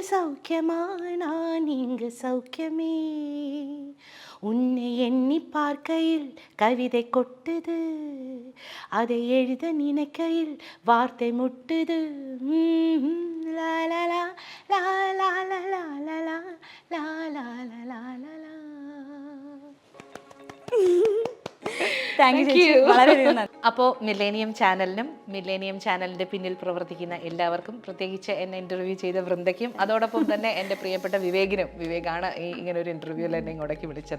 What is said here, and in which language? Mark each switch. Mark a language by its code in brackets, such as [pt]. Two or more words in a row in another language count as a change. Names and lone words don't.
[ta] சௌக்கியமா நான் இங்கு சௌக்கியமே, உன்னை எண்ணி பார்க்கையில் கவிதை கொட்டுது, அதை எழுத நினைக்கையில் வார்த்தை முட்டுது, லா லா லா லா லா லா லா லா லா லா லா லா லா லா. [ml] അപ്പോൾ മില്ലേനിയം ചാനലിനും മില്ലേനിയം ചാനലിൻ്റെ പിന്നിൽ പ്രവർത്തിക്കുന്ന എല്ലാവർക്കും, പ്രത്യേകിച്ച് എന്നെ ഇൻ്റർവ്യൂ ചെയ്ത വൃന്ദയ്ക്കും, അതോടൊപ്പം തന്നെ എൻ്റെ പ്രിയപ്പെട്ട വിവേകിനും, വിവേകാണ് ഈ ഇങ്ങനൊരു ഇൻ്റർവ്യൂവിൽ എന്നെ ഇങ്ങോട്ടേക്ക് വിളിച്ചത്.